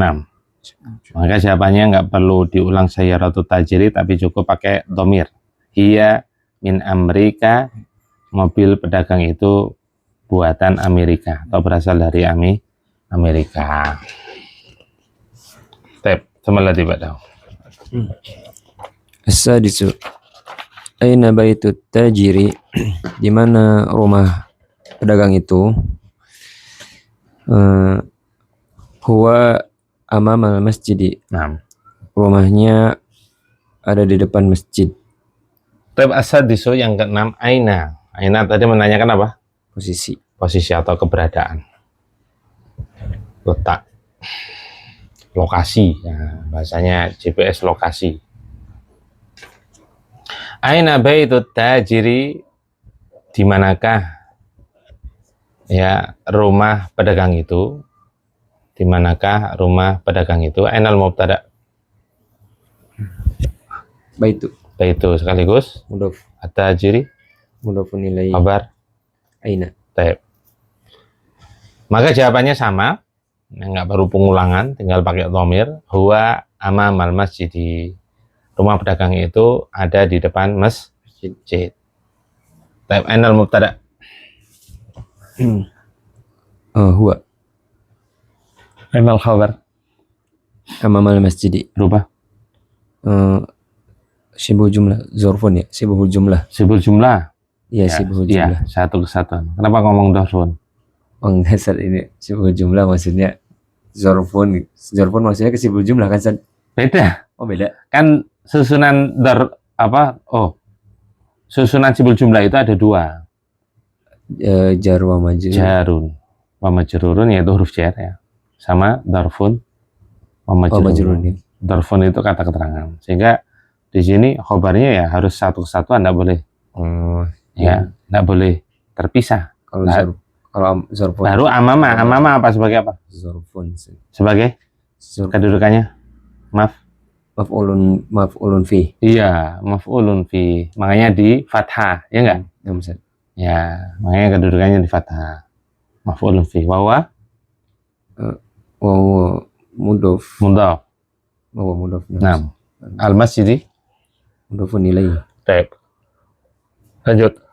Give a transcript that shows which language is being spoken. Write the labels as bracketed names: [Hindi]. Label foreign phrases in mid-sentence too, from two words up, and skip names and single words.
[Indonesian] Maka jawabannya nggak perlu diulang [Arabic] سيارة التاجر, [Indonesian] tapi cukup pakai dhamir. [Arabic] هي من أمريكا, [Indonesian] mobil pedagang itu buatan Amerika atau berasal dari Amerika. Semalah tiba dah. [Arabic] السادس أين بيت التاجر, [Indonesian] di mana rumah pedagang itu? [Arabic] هو أمام المسجد, [Indonesian] Nah, rumahnya ada di depan masjid. as-sadisu yang ke-6, aina. Aina tadi menanyakan apa? Posisi atau keberadaan. Letak. Lokasi, ya, bahasanya GPS lokasi. [Arabic] أين بيت التاجر, [Indonesian] di manakah ya rumah pedagang itu? Di manakah rumah pedagang itu? [Arabic] أين المبتدأ. [Indonesian] Baitu sekaligus mudhof, at-tajiri [Arabic] مضاف إليه, [Indonesian] kabar aina. Taib. Maka jawabannya sama, nggak perlu pengulangan, tinggal pakai dhamir. [Arabic] هو أمام المسجد, [Indonesian] rumah pedagang itu ada di depan masjid. Taib. [Arabic] أين المبتدأ. Huwa أين الخبر أمام المسجد, [Indonesian] berubah [Arabic] شبه الجملة، ظرف ya, شبه الجملة. شبه الجملة. Iya, شبه الجملة. [Indonesian] Satu kesatuan. Kenapa ngomong dorfun? Oh enggak, Sat, ini [Arabic] شبه الجملة [Indonesian] maksudnya zorfun maksudnya ke [Arabic] شبه الجملة [Indonesian] kan, Sat? Beda. Oh beda. Kan susunan susunan [Arabic] شبه الجملة [Indonesian] itu ada 2. [Arabic] جار ومجرور. جار ومجرور, [Indonesian] yaitu huruf jar ya. Sama [Arabic] ظرف ومجرور. [Indonesian] Majrurun ya. Darfun itu kata keterangan. Sehingga di sini khobarnya ya harus satu kesatuan, enggak boleh. Ya, enggak boleh terpisah. Kalau zorfun. Baru amama apa sebagai apa? Zorfun. Sebagai kedudukannya? [Arabic] مفعول فيه. Iya, مفعول فيه. [Indonesian] Makanya di fathah, ya enggak? Ya, makanya kedudukannya di fathah. [Arabic] مفعول فيه. Wawa [Indonesian] mudhof. Wawa mudhof. Nah, al-masjidi [Arabic] مضاف إليه. [Indonesian] Baik. Lanjut.